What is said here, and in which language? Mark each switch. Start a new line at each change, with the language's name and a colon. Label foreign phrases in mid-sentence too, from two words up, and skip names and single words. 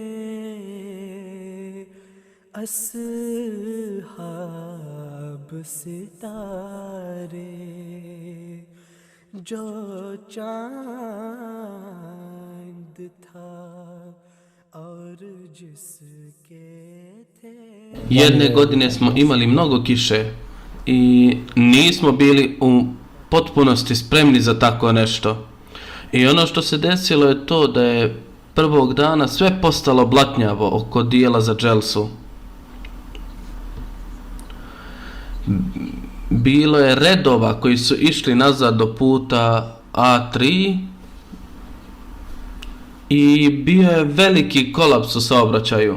Urdu: اصحاب ستارے جو چاند تھا اور جس کے تھے.
Bosnian: Jedne godine smo imali mnogo kiše i nismo bili u potpunosti spremni za tako nešto. I ono što se desilo je to da je prvog dana sve postalo blatnjavo oko dijela za dželsu. Bilo je redova koji su išli nazad do puta A3 i bio je veliki kolaps u saobraćaju.